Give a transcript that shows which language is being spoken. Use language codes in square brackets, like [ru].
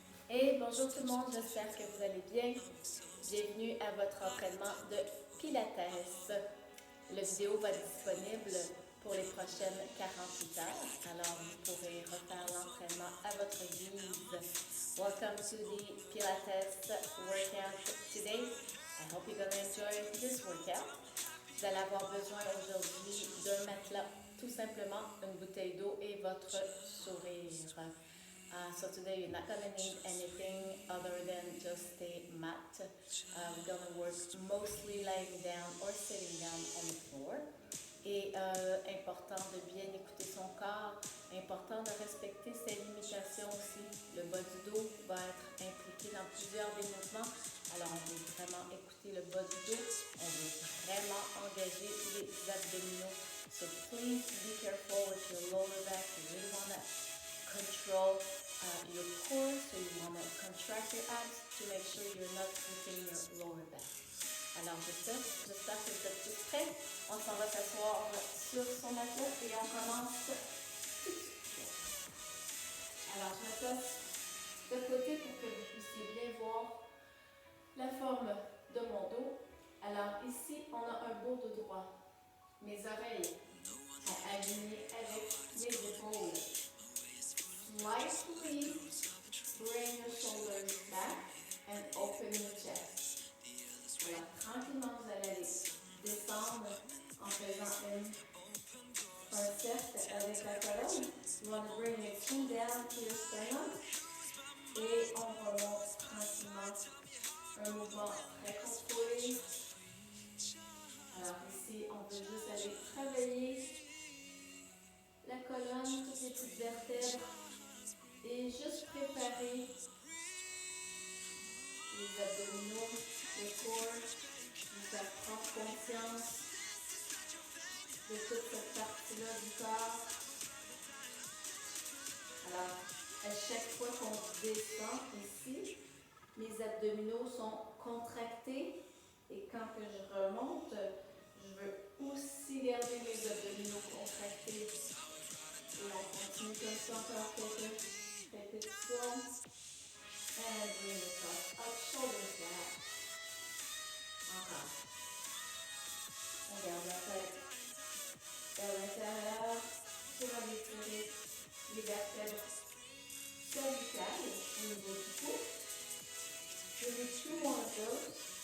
[fr] Et bonjour tout le monde, j'espère que vous allez bien. Bienvenue à votre entraînement de Pilates. La vidéo va être disponible pour les prochaines 48 heures, alors vous pourrez refaire l'entraînement à votre guise. [en] Welcome to the Pilates workout today. I hope you're going to enjoy this workout. [fr] Vous allez avoir besoin aujourd'hui d'un matelas, tout simplement une bouteille d'eau et votre sourire. [en] So today you're not going to need anything other than just a mat. We're going to work mostly lying down or sitting down on the floor. [fr] Et important de bien écouter son corps, important de respecter ses limitations aussi. Le bas du dos va être impliqué dans plusieurs des mouvements. Alors on veut vraiment écouter le bas du dos, on veut vraiment engager les abdominaux. [en] So please be careful with your lower back. You really want to control your core, so you want to contract your abs to make sure you're not hurting your lower back. [fr] Alors j'espère que vous êtes tous prêts. On s'en va s'asseoir sur son matelas et on commence tout de suite. Alors je me place de côté pour que vous puissiez bien voir la forme de mon dos. Alors ici, on a un beau dos droit. Mes oreilles sont alignées avec mes épaules. [en] Slightly bring your shoulders back and open your chest. [fr] Alors, tranquillement, vous allez aller descendre en faisant un cercle avec la colonne. [en] You want to bring your chin down to your sternum. [fr] Et on remonte tranquillement. Un mouvement très contrôlé. Alors ici, on veut juste aller travailler la colonne, toutes les petites vertèbres. Et juste préparer les abdominaux, le corps, vous faire prendre conscience de toute cette partie-là du corps. Alors, à chaque fois qu'on descend ici, mes abdominaux sont contractés et quand que je remonte, je veux aussi garder mes abdominaux contractés. Et on continue comme ça encore quelques répétitions. [en] And bring yourself up, shoulders back. [fr] Encore. On garde la tête vers l'intérieur. Tu vas étirer les vertèbres cervicales au niveau du cou. Je veux [en] two more of those.